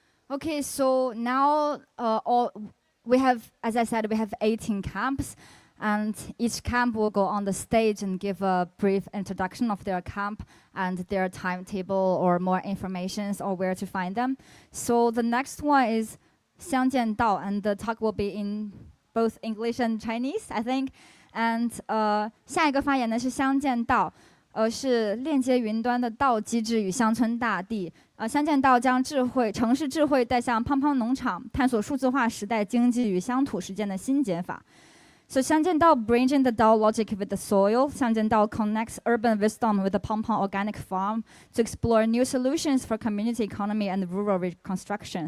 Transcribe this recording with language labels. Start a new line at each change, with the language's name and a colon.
English: Okay, so now we have, as I said, we have 18 camps, and each camp will go on the stage and give a brief introduction of their camp and their timetable or more information or where to find them. So the next one is Xiang Dao, and the talk will be in both English and Chinese, I think.
Chinese: And 下一个发言的是相见道。是链接云端的道机制与乡村大地。相见道将城市智慧带向胖胖农场，探索数字化时代经济与乡土实践的新解法。
English: So Xiangjiandao bridging the Dao logic with the soil. Xiangjiandao connects urban wisdom with the Pongpong organic farm to explore new solutions for community economy and rural reconstruction.